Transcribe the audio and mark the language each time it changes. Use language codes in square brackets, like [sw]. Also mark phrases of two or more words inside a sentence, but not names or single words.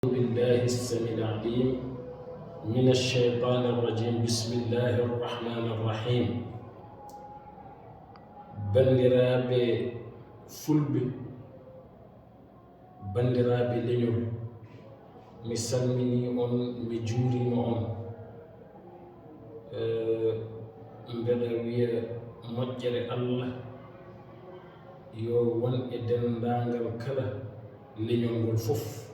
[ar] بالله السميع العليم من الشيطان الرجيم بسم الله الرحمن الرحيم [ff] bandiraɓe fulɓe bandiraɓe leñol mi salmini on mi juurima on mbeɗa wiya moƴƴere Allah yo won e dendagal kala leñol ngol fof.